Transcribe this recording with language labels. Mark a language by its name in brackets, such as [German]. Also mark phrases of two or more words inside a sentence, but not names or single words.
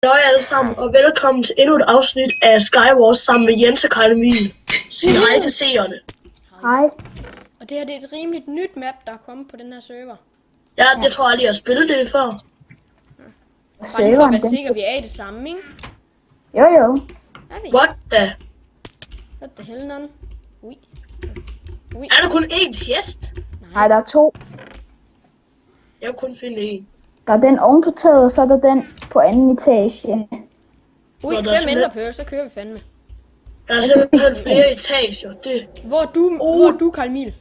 [Danish] Hej alle sammen, og velkommen til endnu et afsnit af Skywars sammen med Jens og Karl Emil. Sig hej til seerne. Hej. Og det her det er et rimeligt nyt map, der er kommet på den her server. Ja, jeg tror aldrig, jeg har spillet det før. Bare lige for at være sikker, vi er i det samme, ikke? Jo. Er vi? [English] What the? What the hell, none? Ui. [Danish] Er der kun én chest? Nej, der er 2. Jeg kan kun finde én. Der er den oven på taget, og så er der den på anden etage. Ui, Nå, der er 5 enderpearl, så kører vi fandme. Der er simpelthen flere etager. Det. Hvor er du, Karl Emil?